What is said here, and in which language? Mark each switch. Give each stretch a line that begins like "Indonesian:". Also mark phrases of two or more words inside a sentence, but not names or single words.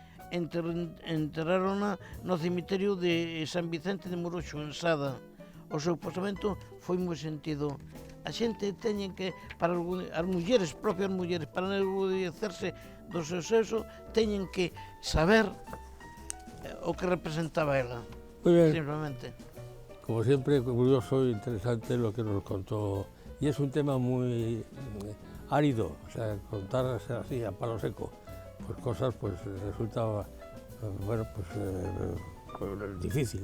Galician: Enterrárona no cemiterio de San Vicente de Moroxo, en Sada. O seu posamento foi moi sentido. A xente teñen que, para as mulleres, propias mulleres, para enorgullecerse do seu sexo, teñen que saber o que representaba ela.
Spanish: Muy bien. Simplemente. Como siempre, curioso e interesante lo que nos contó. Y es un tema muy árido, o sea, contar así a palo seco, pues cosas pues resulta, bueno, pues difícil.